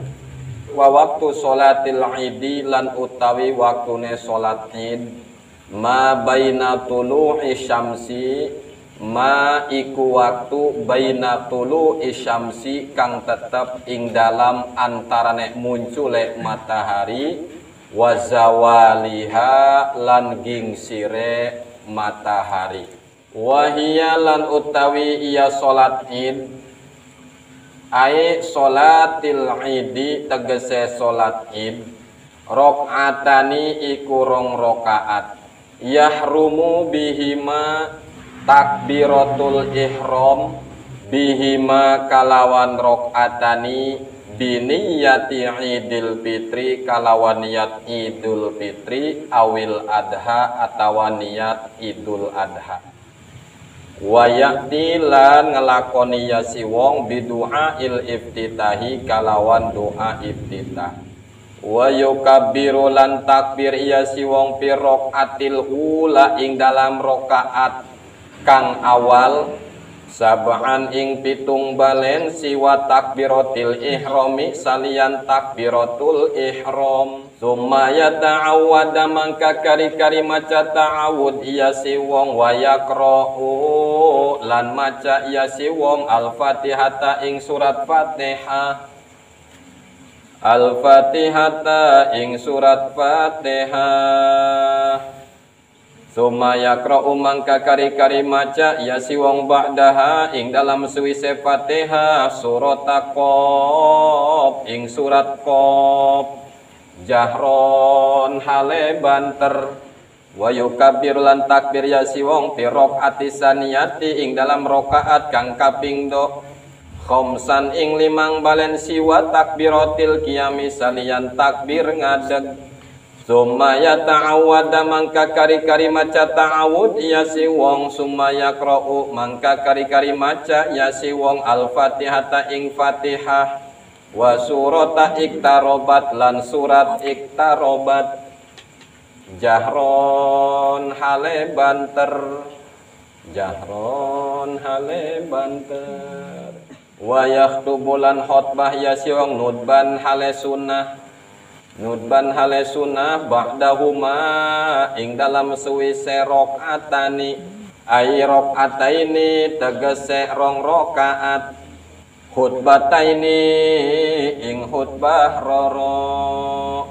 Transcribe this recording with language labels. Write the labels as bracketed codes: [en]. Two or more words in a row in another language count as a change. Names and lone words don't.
[ar] Wa waktu sholatil idi [jv] lan utawi waktune salat id [ar] ma baina tulu'i syamsi [jv] ma iku waktu [ar] baina tulu isyamsi [jv] kang tetep ing dalam antarane muncule matahari [ar] wa zawaliha [jv] lan gingsire matahari. Wahia lan utawi iya salat id [ar] ai salatil idi [jv] tegese salat id rakaatani iku rong rakaat [ar] yahrumu bihima takbiratul ihram bihima [jv] kalawan rakaatani biniyati idul fitri kalawan niat idul fitri [ar] awil adha [jv] atawa niat idul adha. Wayakti lan ngelakoni yasi wong [ar] bidu'a il iftitahi [jv] kalawan doa iftitah. [ar] Wa yukabbiru [jv] lan takbir yasi wong [ar] fi raqatil ula [jv] ing dalam rakaat kang awal sab'an ing pitung balen [ar] siwa takbiratil ihrami [jv] salian takbiratul ihram. [ar] Summa yata'awwada [jv] mangka kari-kari maca ta'awud iya si wong [ar] wa yaqra'u [jv] lan maca iya si wong al-fatihata ing surat Fatihah. Al-fatihata ing surat Fatihah. [ar] Summa yaqra'u [jv] mangka kari-kari maca ya si wong ba'daha ing dalam suwise Fatihah surat Qaf ing surat Qaf jahron hale banter. [ar] Wa yukabbir [jv] lan takbir ya si wong [ar] fi rakaati saniyati [jv] ing dalam rakaat kang kaping do khamsan ing limang balen [ar] siwa takbiratil qiyami [jv] salian takbir ngadeg. [ar] Summa yata'awwada [jv] mangka kari-kari maca ta'awud ya si wong [ar] summa yaqra'u [jv] mangka kari-kari maca ya si wong al-fatihata ing Fatihah [ar] wa surata iktarobat [jv] lan surat iktarobat jahron hale banter wa yakhtubulan khutbah ya si wong nudban hale sunnah ba'dahuma ing dalam suwise rakaatani [ar] ai rakaataini [jv] tegese rong rakaat khutbataini ing khutbah roro.